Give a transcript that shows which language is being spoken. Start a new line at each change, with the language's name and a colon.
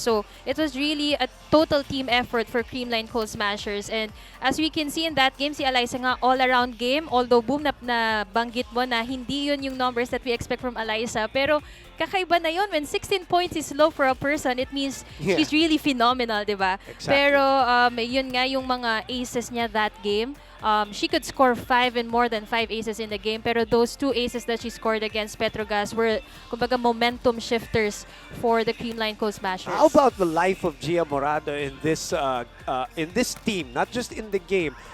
English: So, it was really a total team effort for Creamline Coal Smashers. And as we can see in that game,
Filipino: si Alyssa nga
English: all-around game.
Filipino: Although, boom, na banggit mo na hindi yun yung numbers
English: that we expect from
Filipino: Alyssa. Pero kakaiba na yun.
English: When 16 points is low for a person, it means she's really phenomenal, di ba? Exactly.
Filipino: Pero yun nga yung mga aces niya that game.
English: She could score 5 and more than 5 aces in the game. Pero those 2 aces that she scored against Petrogas were, kumbaga, momentum shifters for the Creamline Coal Smashers. How about the life of Gia Morado in this team, not just in the game?